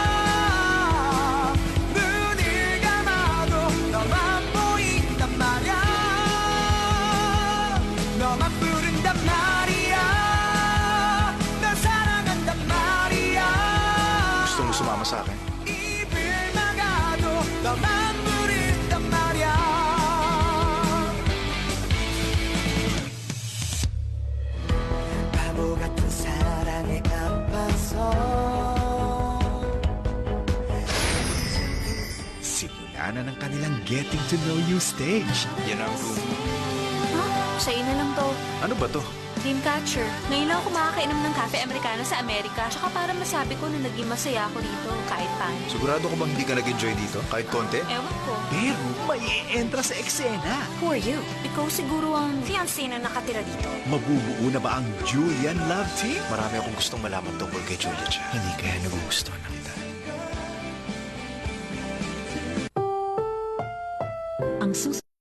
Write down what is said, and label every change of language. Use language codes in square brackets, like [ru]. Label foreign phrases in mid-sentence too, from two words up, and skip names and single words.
[ko] 눈을 감아도 너만 보인단 말이야 너만 부른단 말이야 널 사랑한단 말이야 [tl] Gusto mo sumama sa akin? [ko] 입을 막아도 너만 부른단 말이야 바보 같은 사랑에 아파서 [tl] Simula na ng kanilang [en] getting to know you stage. [tl] Yan ang room. Ha? Sa'yo na lang to. Ano ba to? Dreamcatcher. Ngayon lang ako makakainom ng cafe americano sa Amerika. Tsaka para masabi ko na naging masaya ako dito kahit paano. Sigurado ko bang hindi ka nag-enjoy dito? Kahit konti? Ewan ko. Pero may entra sa eksena. [en] Who are you? [tl] Ikaw siguro ang... Fiancé na nakatira dito. Mabubuo na ba ang Julian Love Team? Marami akong gustong malaman tungkol kay Julia Cha. Hindi kaya nagugustuhan ng kita. ang sus...